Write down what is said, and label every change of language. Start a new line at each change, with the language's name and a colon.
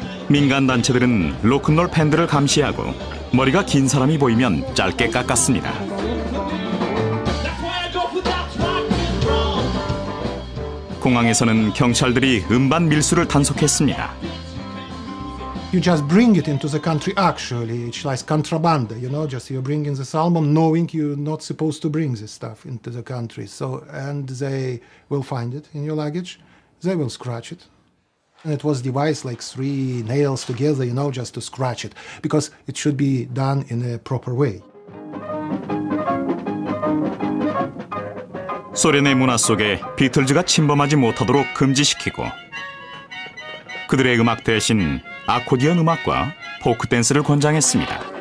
Korean: 민간단체들은 로큰롤 팬들을 감시하고 머리가 긴 사람이 보이면 짧게 깎았습니다. 공항에서는 경찰들이 음반 밀수를 단속했습니다.
English: You just bring it into the country actually, it's like contraband, you know, just you're bringing this album knowing you're not supposed to bring this stuff into the country. So, and they will find it in your luggage, they will scratch it. And it was devised like 3 nails together, you know, just to scratch it, because it should be done in a proper way.
Korean: 소련의 문화 속에 비틀즈가 침범하지 못하도록 금지시키고 그들의 음악 대신 아코디언 음악과 포크 댄스를 권장했습니다.